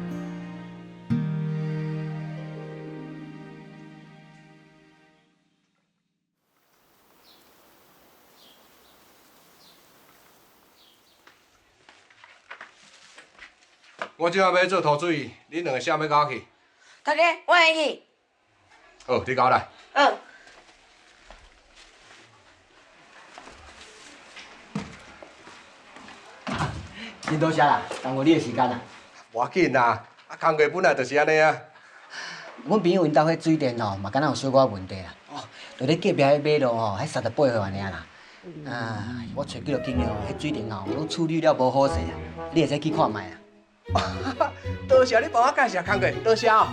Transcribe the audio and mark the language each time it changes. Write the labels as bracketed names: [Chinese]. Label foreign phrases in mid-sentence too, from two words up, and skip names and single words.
[Min Nan Chinese] 我即摆要做涂水，恁两个啥要甲我去？大家，我会去。好，你跟我来。真多谢啦，耽误你的时间啦。无要紧啦，工课本来就是安尼啊。阮朋友因兜迄水电吼，嘛敢若有小可问题啦。就咧隔壁迄马路吼，迄38号安尼啦。我找几落经验吼，迄水电吼，拢处理了无好势啊。你会使去看卖啊。多谢你帮我介绍工课，多谢哦。